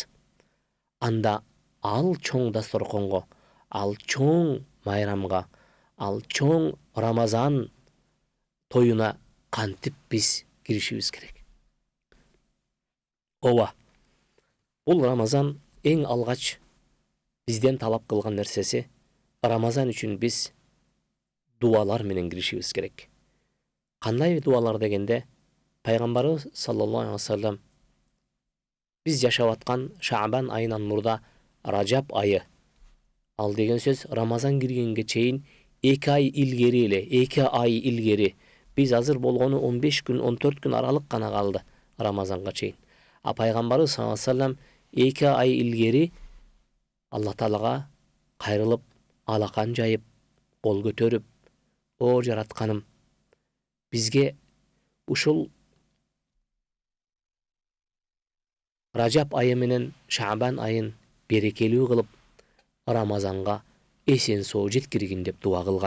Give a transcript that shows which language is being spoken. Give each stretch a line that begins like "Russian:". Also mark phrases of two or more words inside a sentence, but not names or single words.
Kyrgyz: Анда ал чоң дастарконго, ал чоң майрамга, ал чоң Рамазан тоюна кантип биз киришибиз керек? Ооба, бул Рамазан эң алгач бизден талап кылган нерсеси, Рамазан үчүн биз дуалар менен киришибиз керек. Кандай дуалар дегенде, пайгамбарыбыз
Arabic: صلى الله عليه وسلم
Kyrgyz: биз жашап аткан Шаабан айынан мурда Ражаб айы, ал деген сөз Рамазан киргенге чейин 2 ай илгери эле, 2 ай илгери, биз азыр болгону 15 күн, 14 күн аралык гана калды Рамазанга чейин. А пайгамбарыбыз
Arabic: صلى الله عليه وسلم
Kyrgyz: 2 ай илгери Алла Таалага кайрылып, алакан жайып, кол көтөрүп, о жаратканым, бизге ушул Ражаб айы менен Шаабан айын берекелүү кылып, Рамазанга эсен соо жеткиргин деп дуа кылган.